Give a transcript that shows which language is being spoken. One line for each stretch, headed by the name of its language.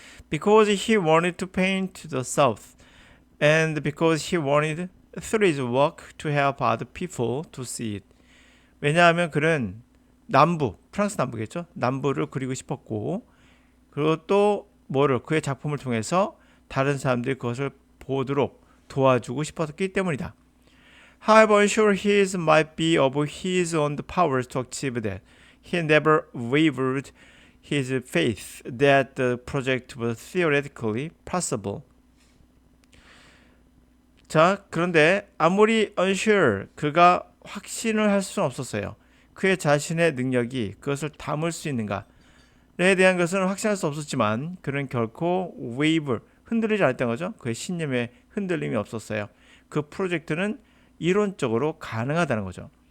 English: Because he wanted to paint the South, and because he wanted through his work to help other people to see it.
Korean: 왜냐하면 그는 프랑스 남부겠죠? 남부를 그리고 싶었고, 그리고 또 그의 작품을 통해서 다른 사람들이 그것을 보도록 도와주고 싶었기 때문이다.
English: However unsure his might be of his own powers to achieve that, he never wavered his faith that the project was theoretically possible.
Korean: 자, 그런데 아무리 unsure, 그가 확신을 할 수는 없었어요. 그의 자신의 능력이 그것을 담을 수 있는가에 대한 것은 확신할 수 없었지만 그는 결코 waver, 흔들리지 않았던 거죠. 그의 신념에 흔들림이 없었어요. 그 프로젝트는 이론적으로 가능하다는 거죠.